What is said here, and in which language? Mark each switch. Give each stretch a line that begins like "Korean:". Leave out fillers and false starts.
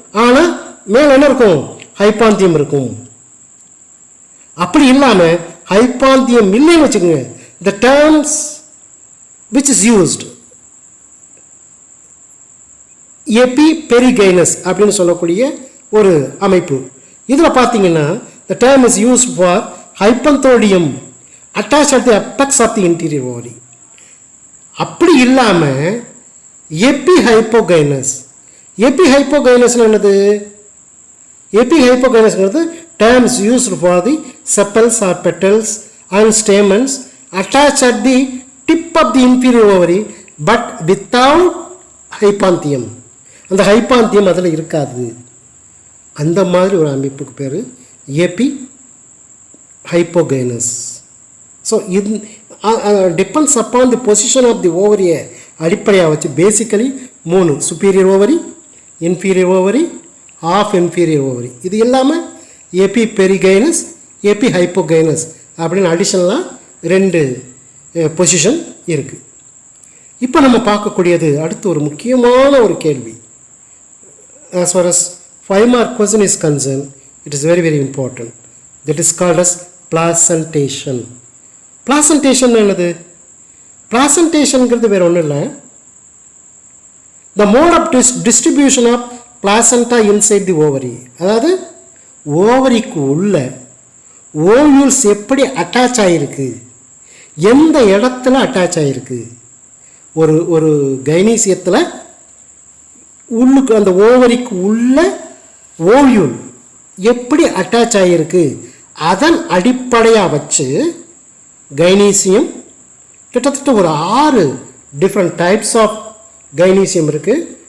Tamil: ஆனால் மேலே என்ன இருக்கும்? ஹைப்பாந்தியம் இருக்கும். அப்படி இல்லாமல் ஹைப்பாந்தியம் இல்லைன்னு வச்சுக்கோங்க.
English: the terms which is used
Tamil: எபி பெரிகைனஸ் அப்படின்னு சொல்லக்கூடிய ஒரு அமைப்பு. இதில் பார்த்தீங்கன்னா
English: the term is used for hypanthodium attached at the apex of the interior ovary.
Tamil: அப்படி இல்லாமல் எபிஹைப்போகைனஸ். எபிஹைப்போகைனஸ் என்னது? எபிஹைப்போகைனஸ்ங்கிறது
English: terms used for the sepals or petals and stamens attached at the tip of the inferior ovary but without hypanthium.
Tamil: அந்த ஹைப்பாந்தியம் அதில் இருக்காது. அந்த மாதிரி ஒரு அமைப்புக்கு பேர் எபி ஹைப்போகைனஸ். ஸோ இது
English: depends upon the position of the
Tamil: ஓவரியை அடிப்படையாக வச்சு basically 3 superior ovary, inferior ovary, of inferior ovary, இது இல்லாமல் எபி பெரிகைனஸ், எபி ஹைப்போகைனஸ் அப்படின்னு அடிஷ்னலாக 2 பொசிஷன் இருக்குது. இப்போ நம்ம பார்க்கக்கூடியது அடுத்து ஒரு முக்கியமான ஒரு கேள்வி.
English: As far as 5-mark question is concerned, it is very very important. That is called as placentation.
Tamil: Placentation என்னது? Placentationங்கிறது வேறு ஒன்றும் இல்லை.
English: The mode of distribution of placenta inside the ovary.
Tamil: அதாவது ஓவரிக்கு உள்ள ஓவியூல்ஸ் எப்படி அட்டாச் ஆகிருக்கு, எந்த இடத்துல அட்டாச் ஆகிருக்கு, ஒரு கைனீசியத்தில் உள்ளுக்கு அந்த ஓவரிக்கு உள்ள ஓவியூல் எப்படி அட்டாச் ஆகிருக்கு, அதன் அடிப்படையாக வச்சு கைனீசியம் கிட்டத்தட்ட ஒரு 6 டிஃப்ரெண்ட் டைப்ஸ் ஆஃப் கைனீசியம் இருக்குது.